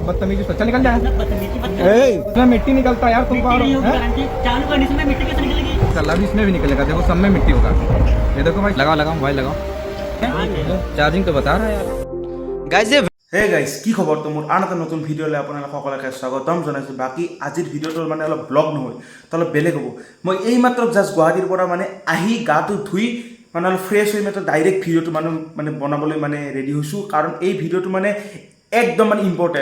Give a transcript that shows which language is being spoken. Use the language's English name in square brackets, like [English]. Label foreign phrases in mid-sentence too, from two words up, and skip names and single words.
[Hindi] बदतमीजी से चल निकल जा। बदतमीजी मत कर। इसमें मिट्टी निकलता है यार, तुम मिट्टी नहीं होगी हैं? गारंटी चालू करने से मिट्टी कैसे निकलेगी? कल भी इसमें भी निकलेगा, देखो सब में मिट्टी होगा। ये देखो भाई, लगाओ लगाओ मोबाइल लगाओ, चार्जिंग तो बता रहा है यार। [English] guys hey guys [Assamese] কি খবৰ? তো মোৰ আন এটা নতুন ভিডিঅ'লৈ আপোনালোক সকলোকে স্বাগতম জনাইছোঁ। বাকী আজিৰ ভিডিঅ'টোৰ মানে অলপ ব্লগ নহয়, তো অলপ বেলেগ হ'ব। মই এইমাত্ৰ জাষ্ট গুৱাহাটীৰ পৰা মানে আহি গাটো ধুই মানে অলপ ফ্ৰেছ হৈ মাত্ৰ ডাইৰেক্ট ভিডিঅ'টো মানে বনাবলৈ মানে ৰেডি হৈছোঁ, কাৰণ এই ভিডিঅ'টো মানে একদম মানে ইম্পৰ্টেণ্ট।